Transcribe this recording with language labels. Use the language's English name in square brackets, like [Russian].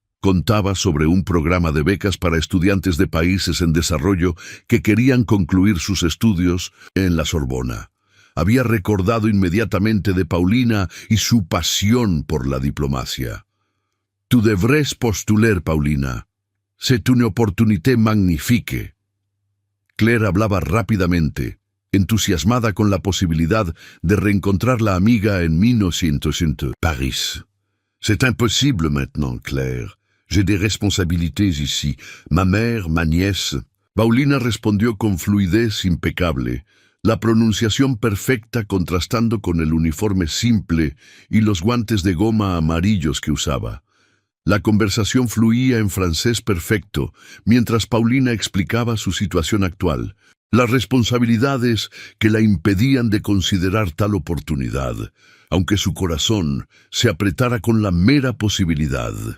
[Spanish] Contaba sobre un programa de becas para estudiantes de países en desarrollo que querían concluir sus estudios en la Sorbona. Había recordado inmediatamente de Paulina y su pasión por la diplomacia. [French] «Tu devrais postuler, Paulina. C'est une opportunité magnifique». [Spanish] Claire hablaba rápidamente, entusiasmada con la posibilidad de reencontrar la amiga en 1900. [French] «Paris. C'est impossible maintenant, Claire. J'ai des responsabilités ici. Ma mère, ma nièce». [Spanish] Paulina respondió con fluidez impecable, la pronunciación perfecta contrastando con el uniforme simple y los guantes de goma amarillos que usaba. La conversación fluía en francés perfecto, mientras Paulina explicaba su situación actual, las responsabilidades que la impedían de considerar tal oportunidad, aunque su corazón se apretara con la mera posibilidad.